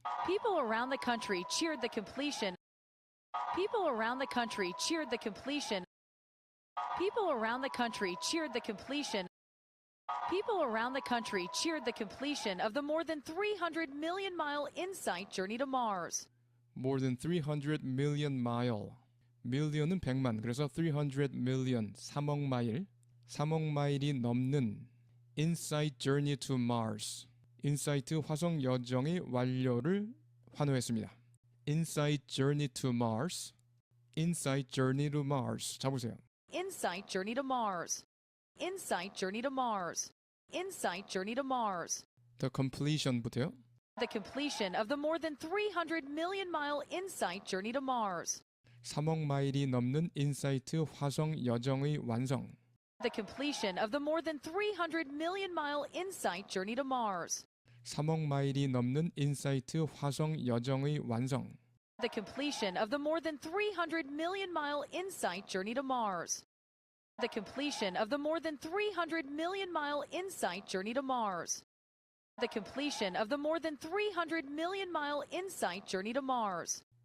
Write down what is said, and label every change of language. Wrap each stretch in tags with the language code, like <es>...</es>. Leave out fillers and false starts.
<en>People around the country cheered the completion. People around the country cheered the completion. People around the country cheered the completion. People around the country cheered the completion of the more than 300 million-mile InSight journey to Mars. More than 300 million mile.</en> <ko>million은 100만, 그래서 300 million, 3억 마일, 3억 마일이 넘는</ko> <en>InSight journey to Mars.</en> <ko>인사이트 화성 여정의 완료를 환호했습니다.</ko> <en>InSight journey to Mars. InSight journey to Mars.</en> <ko>잡으세요.</ko> <en>InSight Journey to Mars. InSight Journey to Mars. InSight Journey to Mars. The completion</en> <ko>부터요.</ko> <en>The completion of the more than 300 million mile InSight Journey to Mars.</en> <ko>3억 마일이 넘는 인사이트 화성 여정의 완성.</ko> <en>The completion of the more than 300 million mile InSight Journey to Mars.</en> <ko>3억 마일이 넘는 인사이트 화성 여정의 완성.</ko> <en>The completion of the more than 300 million mile InSight Journey to Mars. The completion of the more than 300 million mile InSight Journey to Mars. The completion of the more than 300 million mile InSight Journey to Mars.</en>